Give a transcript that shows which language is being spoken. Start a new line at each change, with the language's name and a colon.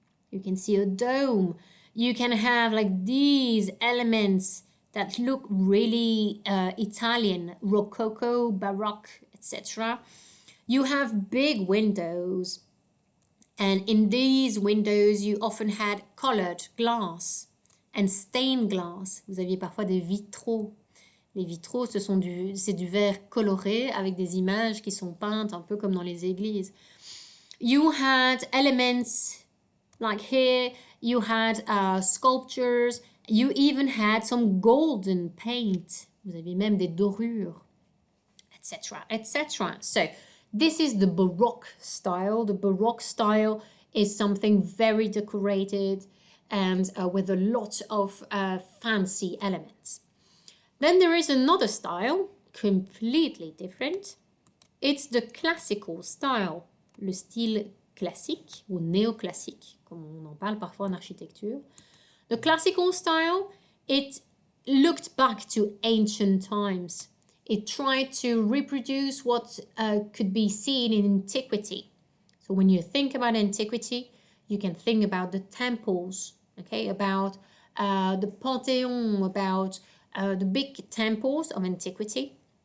English: You can see a dome. You can have like these elements that look really Italian, Rococo, Baroque, etc. You have big windows. And in these windows, you often had colored glass and stained glass.
French: Vous aviez parfois des vitraux. Les vitraux, c'est du verre coloré avec des images qui sont peintes un peu comme dans les églises.
English: You had elements like here, you had sculptures, you even had some golden paint.
French: Vous avez même des dorures, etc., etc.
English: So this is the Baroque style. The Baroque style is something very decorated and with a lot of fancy elements. Then there is another style, completely different. It's the classical style,
French: le style classique ou néoclassique, comme on en parle parfois en architecture.
English: The classical style, it looked back to ancient times. It tried to reproduce what could be seen in antiquity. So when you think about antiquity, you can think about the temples, okay, about the Pantheon, about the big temples of antiquity.